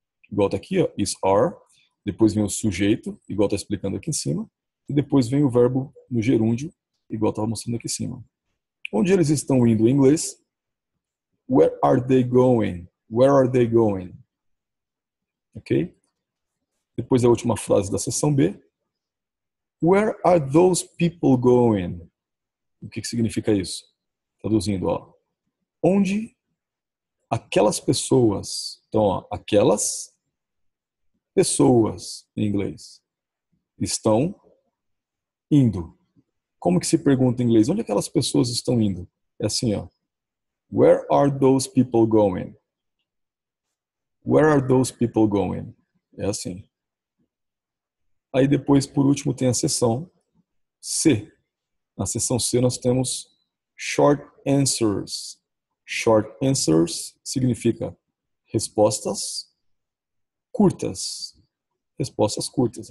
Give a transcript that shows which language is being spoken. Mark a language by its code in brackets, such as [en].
[pt] igual está aqui, ó, is are. Depois vem o sujeito, igual está explicando aqui em cima. E depois vem o verbo no gerúndio, igual estava mostrando aqui em cima. Onde eles estão indo em inglês? [en] Where are they going? Where are they going? Ok? [pt] Depois a última frase da seção B. [en] Where are those people going? [pt] O que significa isso? Traduzindo, ó. Onde aquelas pessoas, então, ó, aquelas pessoas, em inglês, estão indo. Como que se pergunta em inglês? Onde aquelas pessoas estão indo? É assim, ó. [en] Where are those people going? Where are those people going? [pt] É assim. Aí depois, por último, tem a seção C. Na seção C nós temos [en] short answers. Short answers [pt] significa respostas curtas. Respostas curtas.